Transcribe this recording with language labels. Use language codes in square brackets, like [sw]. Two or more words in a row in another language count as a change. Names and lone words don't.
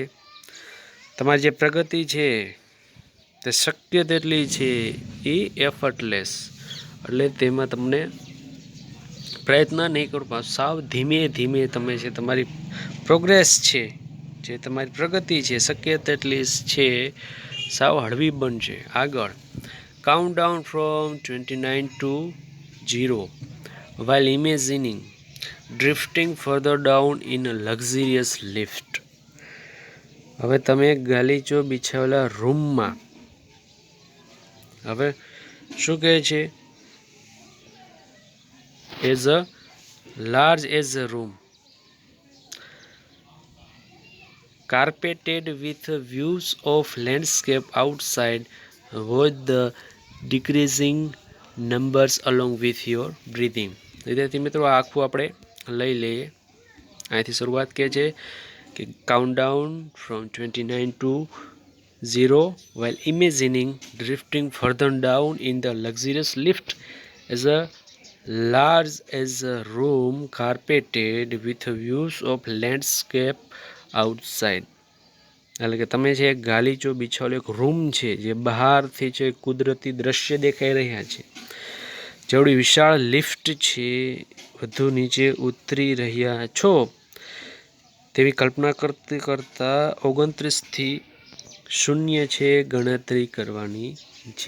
[gu] તમારી જે પ્રગતિ છે તે શક્ય તેટલી છે એ એફર્ટલેસ, એટલે તેમાં તમને પ્રયત્ન નહીં કરો, સાવ ધીમે ધીમે તમે છે તમારી પ્રોગ્રેસ છે, જે તમારી પ્રગતિ છે શક્ય તેટલી છે સાવ હળવી બનશે. [en] આગળ count down from 29 to 0 while imagining drifting further down in a luxurious lift. [gu] હવે તમે ગાલીચો બિછાવેલા રૂમમાં, હવે શું કહે છે? [en] as a large as a room, carpeted with views of landscape outside, watch the decreasing numbers along with your breathing. [gu] વિદ્યાર્થી મિત્રો, આખું આપણે લઈ લઈએ. અહીંથી શરૂઆત કે છે કે [en] count down from 29 to 0 while imagining drifting further down in the luxurious lift as a large as a room carpeted with views of landscape આઉટસાઇડ. [gu] એટલે કે તમે છે ગાલીચો બિછાવેલો એક રૂમ છે જે બહારથી છે કુદરતી દ્રશ્ય દેખાઈ રહ્યા છે. જેવડી વિશાળ લિફ્ટ છે, વધુ નીચે ઉતરી રહ્યા છો તેવી કલ્પના કરતા 29થી 0 છે ગણતરી કરવાની છે.